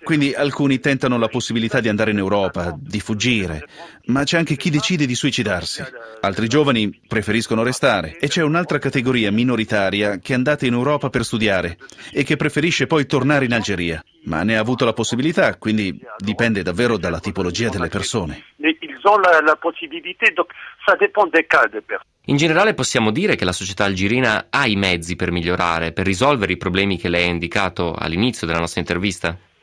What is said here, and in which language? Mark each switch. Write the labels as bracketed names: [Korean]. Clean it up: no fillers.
[Italian] Quindi alcuni tentano la possibilità di andare in Europa, di fuggire, ma c'è anche chi decide di suicidarsi. Altri giovani preferiscono restare e c'è un'altra categoria minoritaria che è andata in Europa per studiare e che preferisce poi tornare in Algeria, ma ne ha avuto la possibilità, quindi dipende davvero dalla tipologia delle persone. La possibilità, [French] ça dépend des cas de personnes. [Italian] In generale possiamo dire che la società algerina ha i mezzi per migliorare, per risolvere i problemi che lei ha indicato all'inizio della nostra intervista?